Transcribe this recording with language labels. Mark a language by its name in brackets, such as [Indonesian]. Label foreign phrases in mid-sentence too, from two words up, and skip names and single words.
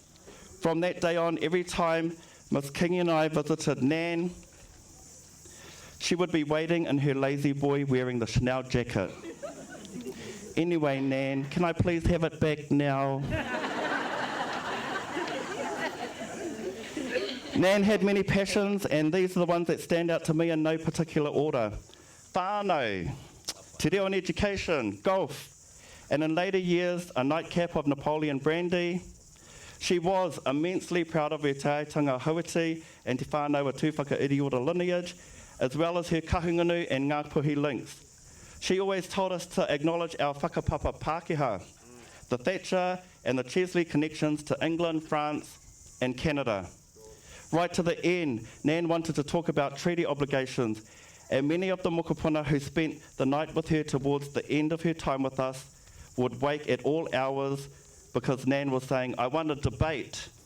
[English] From that day on, every time Miss Kingy and I visited Nan, she would be waiting in her lazy boy wearing the Chanel jacket. Anyway, Nan, can I please have it back now? Nan had many passions, and these are the ones that stand out to me in no particular order. Whānau, te reo and education, golf, and in later years, a nightcap of Napoleon brandy. She was immensely proud of her taetanga hauiti and te whānau a tūwhaka iriora lineage, as well as her kahungunu and Ngāpuhi links. She always told us to acknowledge our [Māori] whakapapa Pākehā, [English] the Thatcher and the Chesley connections to England, France, and Canada. Right to the end, Nan wanted to talk about treaty obligations, and many of the mokopuna who spent the night with her towards the end of her time with us would wake at all hours because Nan was saying, "I want a debate.